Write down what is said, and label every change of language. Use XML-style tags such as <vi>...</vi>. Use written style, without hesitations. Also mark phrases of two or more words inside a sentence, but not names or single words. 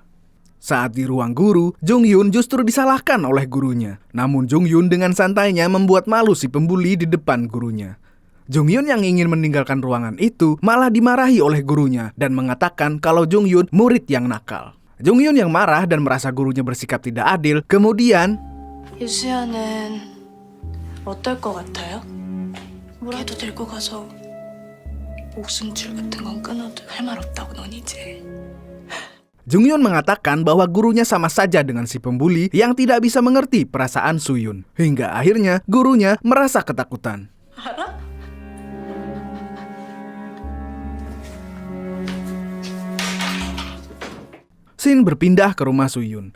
<id>Saat di ruang guru, Jungyun justru disalahkan oleh gurunya. Namun Jungyun dengan santainya membuat malu si pembuli di depan gurunya. Jungyun yang ingin meninggalkan ruangan itu malah dimarahi oleh gurunya dan mengatakan kalau Jungyun murid yang nakal. Jungyun yang marah dan merasa gurunya bersikap tidak adil, kemudian</id> <ko>유수연은 어떨 것 같아요? 걔도 데리고 가서 목숨줄 같은 건 끊어도 할 말 없다고 넌 이제.</ko> <id>Jungyun mengatakan bahwa gurunya sama saja dengan si pembuli yang tidak bisa mengerti perasaan Suyun. Hingga akhirnya gurunya merasa ketakutan. Shin berpindah ke rumah Suyun.</id>